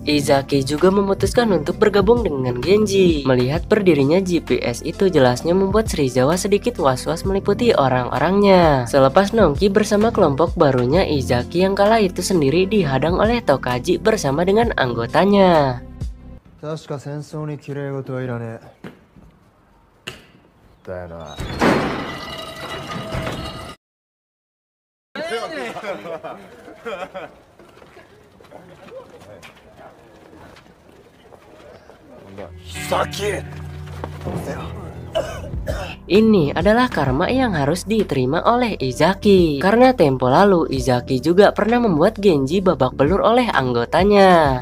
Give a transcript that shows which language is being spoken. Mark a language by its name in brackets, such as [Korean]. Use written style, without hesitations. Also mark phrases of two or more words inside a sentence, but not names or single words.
[Indonesian] Izaki juga memutuskan untuk bergabung dengan Genji. Melihat berdirinya GPS itu jelasnya membuat Serizawa sedikit was-was meliputi orang-orangnya. Selepas nongki bersama kelompok barunya, Izaki yang kala itu sendiri dihadang oleh Tokaji bersama dengan anggotanya. [Japanese] 確か戦争に綺麗事はいらねえ。だよな。Sakit. [Indonesian] Ini adalah karma yang harus diterima oleh Izaki. Karena tempo lalu Izaki juga pernah membuat Genji babak belur oleh anggotanya.